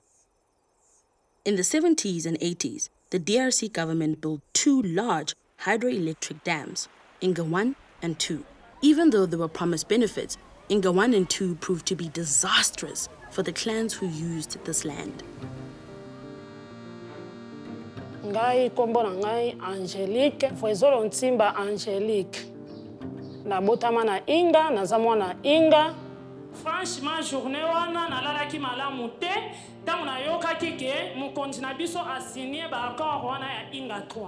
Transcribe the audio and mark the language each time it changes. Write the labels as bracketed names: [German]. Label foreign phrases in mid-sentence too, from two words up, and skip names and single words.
[English] In the 70s and 80s, the DRC government built 2 large hydroelectric dams, Inga 1 and 2. Even though there were promised benefits, Inga 1 and 2 proved to be disastrous for the clans who used this land. [Lingala] Ngai kombo na ngai Angelique, Fwezolo Ntimba Angelique. Nabotama na Inga, nazamwa na Inga. Franchement, journée wana nalalaki malamu te, tango nayokaki ke mokonzi na biso asigné ba accord wana ya Inga 3.